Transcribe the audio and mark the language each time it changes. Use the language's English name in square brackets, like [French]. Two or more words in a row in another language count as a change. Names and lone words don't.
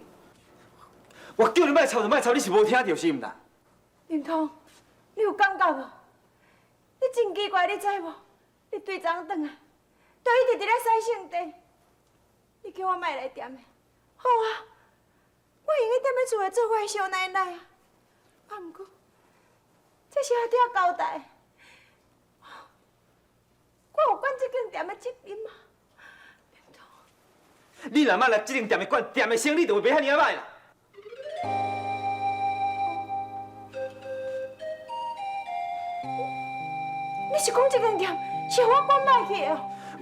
[Min Nan Chinese] 我叫你莫吵就莫吵，你是无听到是毋啦？明通，你有感觉无？你真奇怪，你知无？你对昨昏转来，就一直伫咧洗圣地。你叫我莫来踮的，好啊，我愿意踮咧厝内做我的小奶奶啊。啊，毋过，这是我替交代的。我有管这间店的责任吗？你若莫来这间店的管，店的生意就会袂遐尔歹啦。你是讲这间店是我管落去的哦？